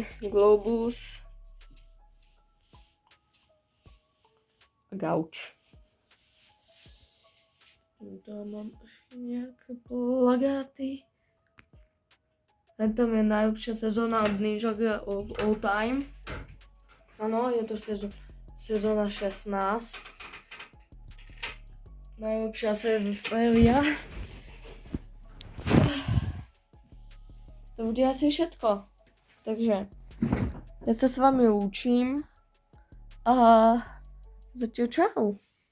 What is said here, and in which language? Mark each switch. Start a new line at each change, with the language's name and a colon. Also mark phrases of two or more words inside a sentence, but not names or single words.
Slovak: Globus. Gauč. Tu mám ešte nejaké plagáty. A tam je najlepšia sezóna od Ninjaga
English: of all time.
Slovak: Áno, je to sezóna 16. Najlepšia séria. To bude asi všetko. Takže ja sa s vami lúčim a zatiaľ čau.